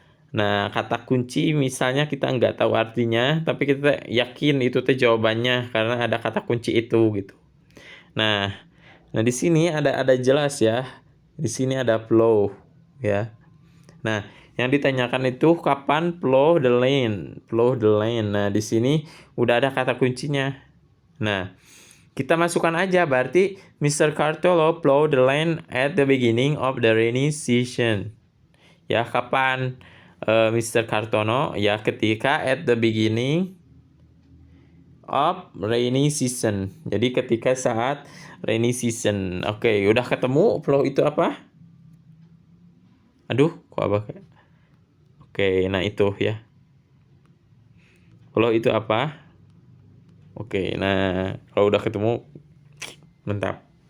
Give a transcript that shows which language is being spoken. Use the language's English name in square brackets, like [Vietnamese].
[Indonesian] Nah, kata kunci misalnya kita nggak tahu artinya, tapi kita yakin itu teh jawabannya karena ada kata kunci itu gitu. Nah, di sini ada jelas ya. Di sini ada flow ya. Nah, yang ditanyakan itu kapan [English] plow the land. Plow the land. [Indonesian] Nah, di sini udah ada kata kuncinya. Nah, kita masukkan aja berarti Mr. [English] Cartolo plow the land at the beginning of the rainy season. [Indonesian] Ya, kapan Mr. Cartono? Ya, ketika [English] at the beginning of rainy season. [Indonesian] Jadi ketika saat rainy season. Oke, udah ketemu flow itu apa? Aduh, kok apa? Oke, nah itu ya. Flow itu apa? Oke, nah kalau udah ketemu, mantap.